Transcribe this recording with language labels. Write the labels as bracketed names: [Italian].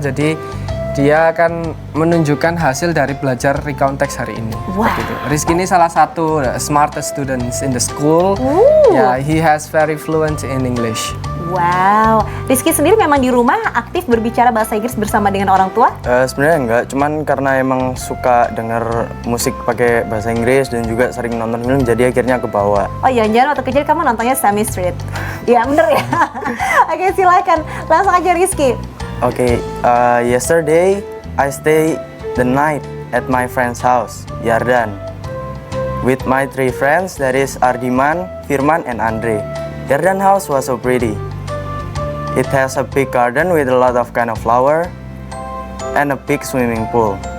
[Indonesian] Jadi dia akan menunjukkan hasil dari belajar recount text hari ini. Seperti itu. Rizky ini salah satu [English] smartest students in the school. Ya, he has very fluent in English. [Indonesian] Wow, Rizky sendiri memang di rumah aktif berbicara bahasa Inggris bersama dengan orang tua? Sebenarnya enggak, cuman karena emang suka denger musik pakai bahasa Inggris dan juga sering nonton film, jadi akhirnya kebawa. Oh iya, jangan waktu kecil kamu nontonnya Sesame Street. Ya bener ya. Oke, silakan langsung aja Rizky. [English] Okay, yesterday I stayed the night at my friend's house, Yardan, with my 3 friends, that is Ardiman, Firman, and Andre. Yardan house was so pretty. It has a big garden with a lot of kind of flower and a big swimming pool.